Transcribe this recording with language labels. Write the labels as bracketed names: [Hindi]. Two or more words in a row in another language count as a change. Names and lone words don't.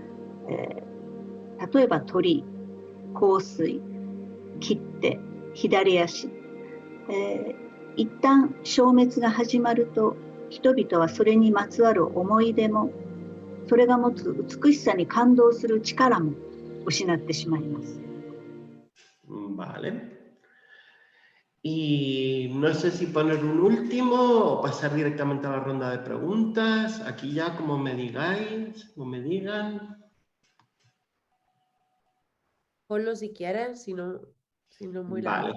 [Japanese] 例えば鳥、香水、切手、左足、一旦消滅が始まると、人々はそれにまつわる思い出も、それが持つ美しさに感動する力も失ってしまいます。 [Spanish] Vale. Y no sé si poner un último o pasar directamente a la ronda de preguntas. Aquí ya, como me digáis, como me digan. Ponlo si quieres, si no muy largo.